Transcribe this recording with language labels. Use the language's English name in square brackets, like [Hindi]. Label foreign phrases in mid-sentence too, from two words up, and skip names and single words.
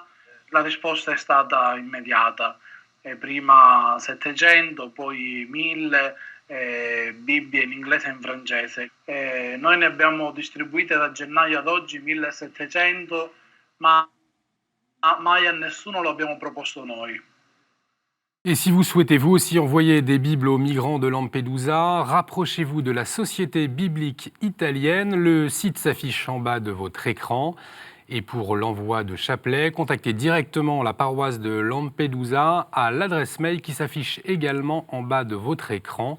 [Italian] La risposta è stata immediata. Prima 700, poi 1000 Bibbie in inglese e in francese. Noi ne abbiamo distribuite da gennaio ad oggi 1700, ma mai a nessuno lo abbiamo proposto noi. [French] Et si vous souhaitez vous aussi envoyer des Bibles aux migrants de Lampedusa, rapprochez-vous de la Société biblique italienne. Le site s'affiche en bas de votre écran. Et pour l'envoi de chapelets, contactez directement la paroisse de Lampedusa à l'adresse mail qui s'affiche également en bas de votre écran.